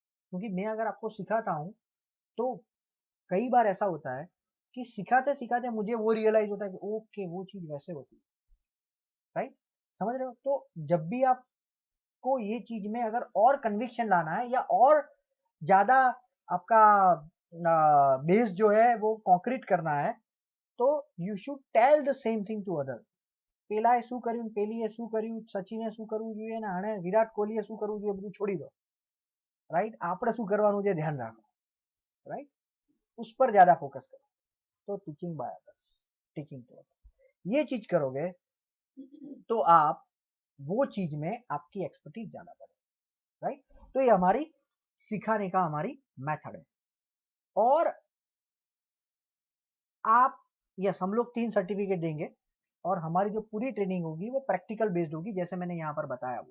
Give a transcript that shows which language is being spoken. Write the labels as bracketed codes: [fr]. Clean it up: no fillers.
[hi] क्योंकि मैं अगर आपको सिखाता हूँ तो कई बार ऐसा होता है कि सिखाते सिखाते मुझे वो रियलाइज होता है कि ओके वो चीज वैसे होती है, राइट? समझ रहे हो? तो जब भी आपको ये चीज में अगर और कन्विक्शन लाना है या और ज्यादा आपका बेस जो है वो कॉन्क्रीट करना है, तो [en] You should tell the same thing to other. [gu] પેલાએ શું કર્યું, પેલીએ શું કર્યું, સચિને શું કરવું જોઈએ ને આણે વિરાટ કોહલીએ શું કરવું જોઈએ બધું છોડી દો, રાઈટ? આપણે શું કરવાનું છે ધ્યાન રાખો, રાઈટ? [hi] उस पर ज्यादा फोकस करो। तो [en] teaching by others, teaching to others, [hi] ये चीज करोगे तो आप वो चीज में आपकी एक्सपर्टीज ज्यादा बढ़े, राइट? तो ये हमारी सिखाने का हमारी मेथड है। और आप, यस, हम लोग 3 सर्टिफिकेट देंगे और हमारी जो पूरी ट्रेनिंग होगी वो प्रैक्टिकल बेस्ड होगी, जैसे मैंने यहाँ पर बताया।